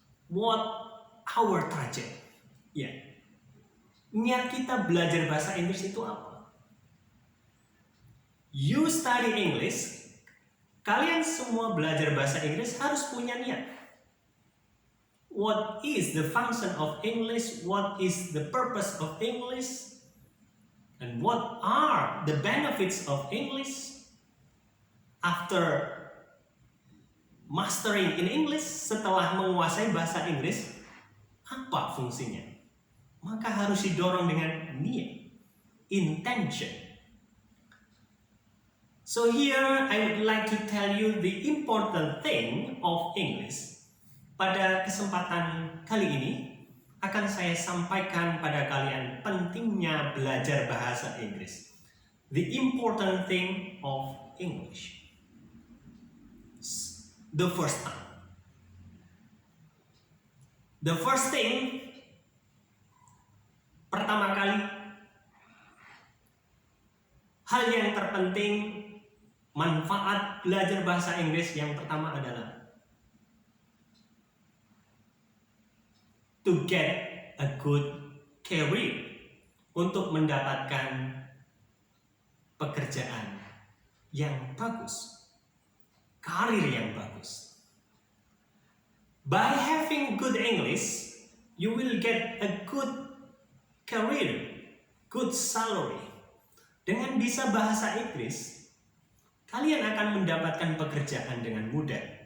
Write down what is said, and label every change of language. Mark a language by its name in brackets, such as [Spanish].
[English] What our target? Ya, [Indonesian] Niat kita belajar bahasa Inggris itu apa? [English] You study English, [Indonesian] kalian semua belajar bahasa Inggris harus punya niat. [English] What is the function of English? What is the purpose of English? And what are the benefits of English? After mastering in English, [Indonesian] setelah menguasai bahasa Inggris, apa fungsinya? Maka harus didorong dengan niat, intention. [English] So here I would like to tell you the important thing of English. [Indonesian] Pada kesempatan kali ini akan saya sampaikan pada kalian pentingnya belajar bahasa Inggris. [English] The important thing of English. The first time. The first thing, [Indonesian] pertama kali, hal yang terpenting, manfaat belajar bahasa Inggris yang pertama adalah [English] to get a good career, [Indonesian] untuk mendapatkan pekerjaan yang bagus, karir yang bagus. [English] By having good English, you will get a good career, good salary. [Indonesian] Dengan bisa bahasa Inggris, kalian akan mendapatkan pekerjaan dengan mudah.